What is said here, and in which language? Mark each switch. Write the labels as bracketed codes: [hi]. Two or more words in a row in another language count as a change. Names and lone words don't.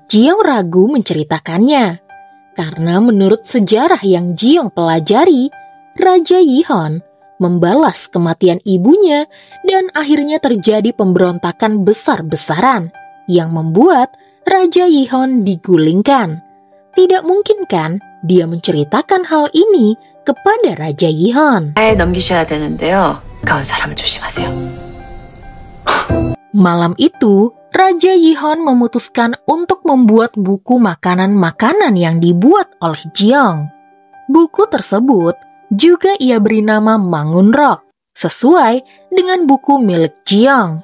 [id] Jiang ragu menceritakannya, karena menurut sejarah yang Jiang pelajari, Raja Yihon membalas kematian ibunya dan akhirnya terjadi pemberontakan besar-besaran. yang membuat Raja Yihon digulingkan. Tidak mungkin kan dia menceritakan hal ini kepada Raja Yihon. [ko] 잘 넘기셔야 되는데요. 가까운 사람을 조심하세요. [id] Malam itu, Raja Yihon memutuskan untuk membuat buku makanan-makanan yang dibuat oleh Jeong. Buku tersebut juga ia beri nama Mangunrok, sesuai dengan buku milik Jeong.